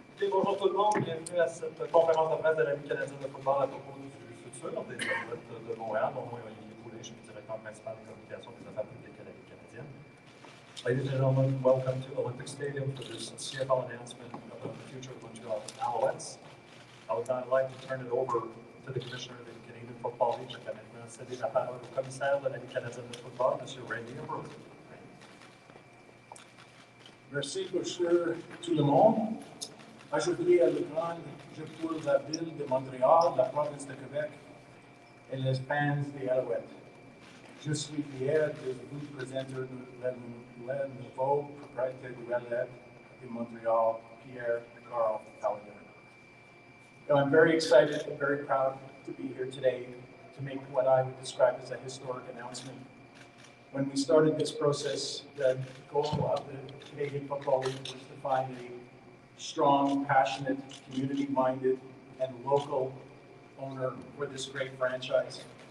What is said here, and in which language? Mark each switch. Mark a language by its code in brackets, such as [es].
[fr] Bonjour tout le monde, bienvenue à cette conférence de presse de la Ligue canadienne de football à propos du futur des athlètes de Montréal. Mon nom est Olivier Poulet, je suis directeur principal de communication des affaires publiques à la Ligue canadienne. [en] Ladies and gentlemen, welcome to Olympic Stadium for this CFL announcement about the future of Montreal Alouettes. I would now like to turn it over to the Commissioner of the Canadian Football League. [fr] Je vais maintenant céder la parole au commissaire de la Ligue canadienne de football, M. Randy Ambrose. Merci, monsieur, tout le monde. Aujourd'hui, à l'écran, je pour la ville de Montréal, la province de Québec et les fans des Alouettes. Je suis fier de vous présenter le nouveau propriétaire du Alouette de Montréal, Pierre-Karl Paladin. [en] I'm very excited and very proud to be here today to make what I would describe as a historic announcement. When we started this process, the goal of the Canadian Football League was to find a strong, passionate, community-minded, and local owner for this great franchise.